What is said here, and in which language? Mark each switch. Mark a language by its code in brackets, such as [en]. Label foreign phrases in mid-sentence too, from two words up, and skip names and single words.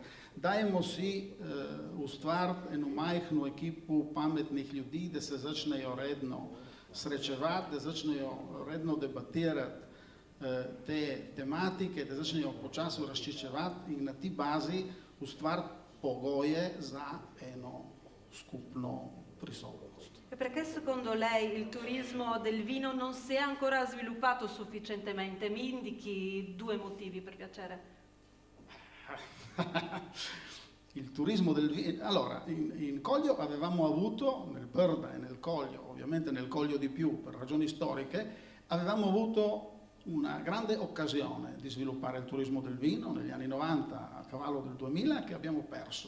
[sl] Dajmo si ustvariti eno majhno ekipo pametnih ljudi, da se začnejo redno srečevati, da začnejo redno debatirati te tematike, da začnejo počasi razčiščevati in na ti bazi ustvariti pogoje za eno skupno prisotnost. [it] E perché secondo lei il turismo del vino non si è ancora sviluppato sufficientemente? Mi indichi 2 motivi, per piacere. Il turismo del vino... Allora, in Coglio avevamo avuto, nel Brda e nel Coglio, ovviamente nel Coglio di più per ragioni storiche, avevamo avuto una grande occasione di sviluppare il turismo del vino negli anni 90 a cavallo del 2000 che abbiamo perso.